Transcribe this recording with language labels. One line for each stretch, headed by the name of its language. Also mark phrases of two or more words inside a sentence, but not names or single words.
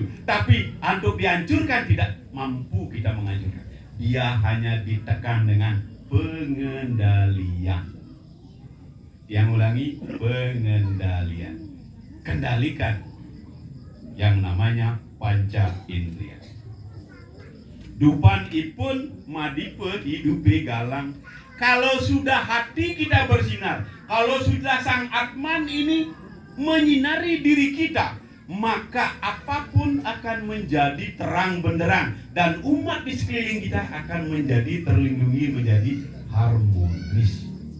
Indonesian: Tapi untuk dihancurkan tidak mampu kita menghancurkan. Dia hanya ditekan dengan pengendalian. Yang ulangi, pengendalian. Kendalikan yang namanya panca indria. Dupan ipun madipe hidupe galang. Kalau sudah hati kita bersinar, kalau sudah sang Atman ini menyinari diri kita, maka apapun akan menjadi terang benderang dan umat di sekeliling kita akan menjadi terlindungi, menjadi harmonis.